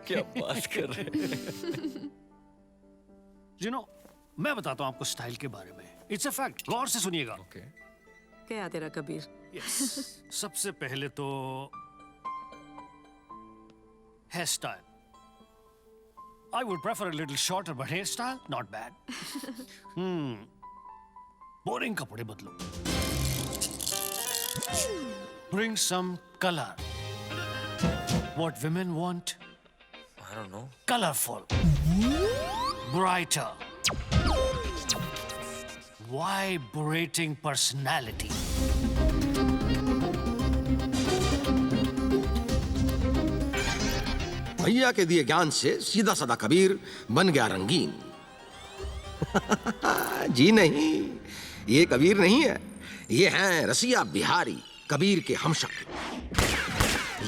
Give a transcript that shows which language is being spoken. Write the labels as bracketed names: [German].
[Hindi] क्या बात कर रहे हैं? मैं बताता हूँ आपको स्टाइल के बारे में। [English] it's a fact, [Hindi] गौर से सुनिएगा। [English] Okay. [Hindi] क्या तेरा कबीर? [English] Yes. [Hindi] सबसे पहले तो hair style. [English] I would prefer a little shorter, but hairstyle not bad. [Hindi] Boring कपड़े बदलो। [English] Bring some color. What women want? I don't know. Colorful. Brighter. Vibrating personality. [Hindi] भैया के दिए ज्ञान से सीधा साधा कबीर बन गया रंगीन। जी नहीं, ये कबीर नहीं है, ये हैं रसिया बिहारी, कबीर के हमशक्ल।